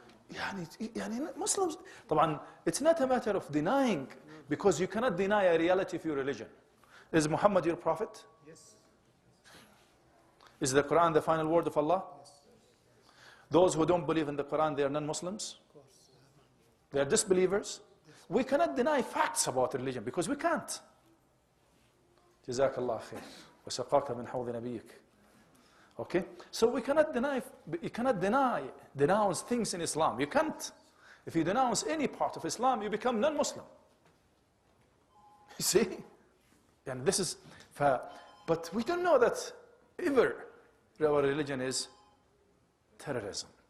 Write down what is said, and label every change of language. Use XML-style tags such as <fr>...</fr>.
<en>يعني Muslims, طبعا it's not a matter of denying, because you cannot deny a reality of your religion. Is Muhammad your prophet? Yes. Is the Quran the final word of Allah? Yes. Those who don't believe in the Quran, they are non-Muslims? Of course. They are disbelievers? Yes. We cannot deny facts about religion because we can't.</en> <ar>جزاك الله خير وسقاك من حوض نبيك.</ar> <en>Okay? So we cannot deny, you cannot denounce things in Islam. You can't. If you denounce any part of Islam, you become non-Muslim. You see? And this is, but we don't know that ever our religion is terrorism.</en>